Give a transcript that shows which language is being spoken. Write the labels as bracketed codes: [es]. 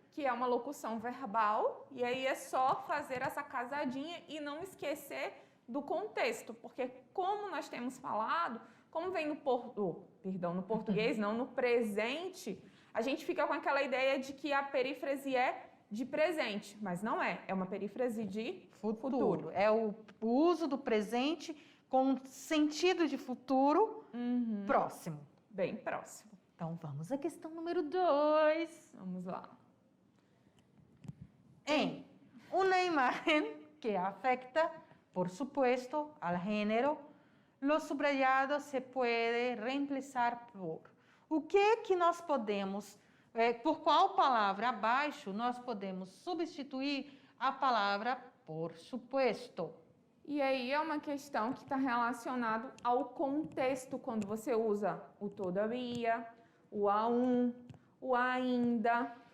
[pt] Que é uma locução verbal, e aí é só fazer essa casadinha e não esquecer do contexto, porque como nós temos falado, como vem no português, não, no presente, a gente fica com aquela ideia de que a perífrase é de presente, mas não é, é uma perífrase de futuro. É o uso do presente com sentido de futuro próximo. Bem próximo. Então, vamos à questão número 2. Vamos lá. [es] En una imagen que afecta, por supuesto, al género, lo subrayado se puede reemplazar por. [pt] O que nós podemos, por qual palavra abaixo nós podemos substituir a palavra por supuesto? E aí é uma questão que está relacionado ao contexto, quando você usa o todavia, o o ainda.